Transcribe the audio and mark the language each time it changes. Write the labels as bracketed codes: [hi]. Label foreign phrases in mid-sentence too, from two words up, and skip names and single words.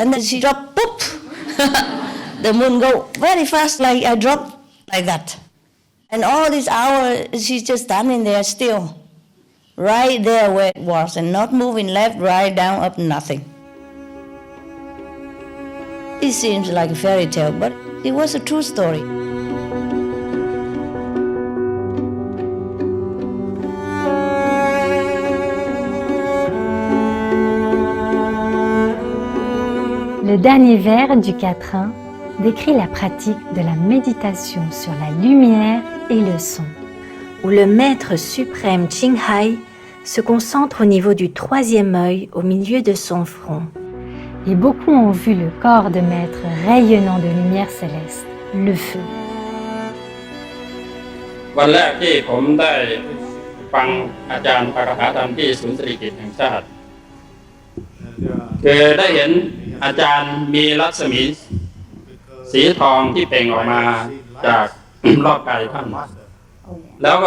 [en] And then she dropped, poop! The moon go very fast, like I dropped like that. And all this hour, she's just standing there still, right there where it was, and not moving left, right, down, up, nothing. It seems like a fairy tale, but it was a true story. [fr] Le dernier vers du quatrain décrit la pratique de la méditation sur la lumière et le son, où le maître suprême Ching Hai se concentre au niveau du troisième œil au milieu de son front. Et beaucoup ont vu le corps de maître rayonnant de lumière céleste, le feu. [th] วันแรกที่ผมได้ฟังอาจารย์ปาฐกถาธรรมที่ศูนย์เศรษฐกิจแห่งชาติคือได้เห็นอาจารย์มีรัศมีสีทองที่เปล่งออกมาจากรอบกายท่านแล้วก็